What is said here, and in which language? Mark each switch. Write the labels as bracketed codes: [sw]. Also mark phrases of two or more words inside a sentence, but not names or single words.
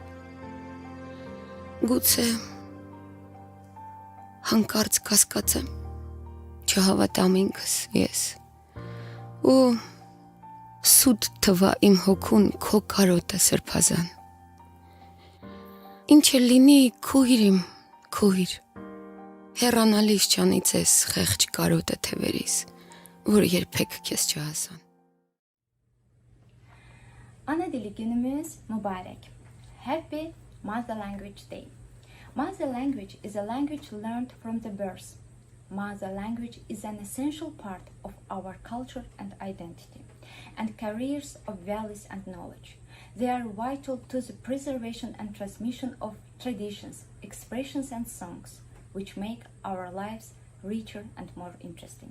[hy] գուցե հանկարծ կասկածեմ, չհավատամ ինքս ես, ու սուտ թվա իմ հոգուն քո կարոտը սրբազան։ Ինչ էլ լինի քույր իմ, քույր, հեռանալիս չանիցես խեղճ կարոտը թևերիս, որ երբեք քեզ չհասան։ [az] Ana dili günümüz mübarek. [en] Happy Mother Language Day. Mother language is a language learned from the birth. Mother language is an essential part of our culture and identity, and carriers of values and knowledge. They are vital to the preservation and transmission of traditions, expressions and songs, which make our lives richer and more interesting.